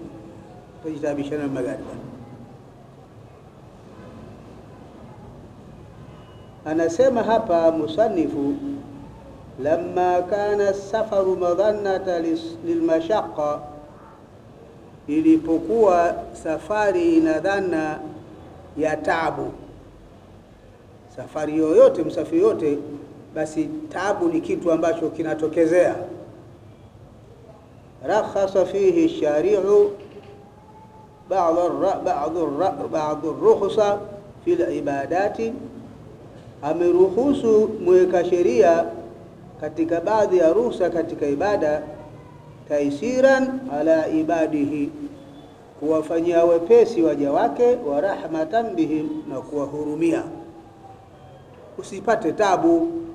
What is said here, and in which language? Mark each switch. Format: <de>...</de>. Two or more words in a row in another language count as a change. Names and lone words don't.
<sw>Tujitabishana na magari. Anasema hapa musanifu,</sw> <ar>لما كان السفر مظنة للمشقة,</ar> <sw>ilipokuwa safari ina dhana ya taabu. Safari yoyote, msafiri yote, basi taabu ni kitu ambacho kinatokezea.</sw> <ar>رخص فيه الشارع بعض الرخصة في العبادات,</ar> <sw>ameruhusu mweka sheria katika baadhi ya ruhusa katika ibada,</sw> <ar>تيسيرا على عباده,</ar> <sw>kuwafanyia wepesi waja wake,</sw> <ar>ورحمة بهم,</ar> <sw>na kuwahurumia usipate tabu.</sw>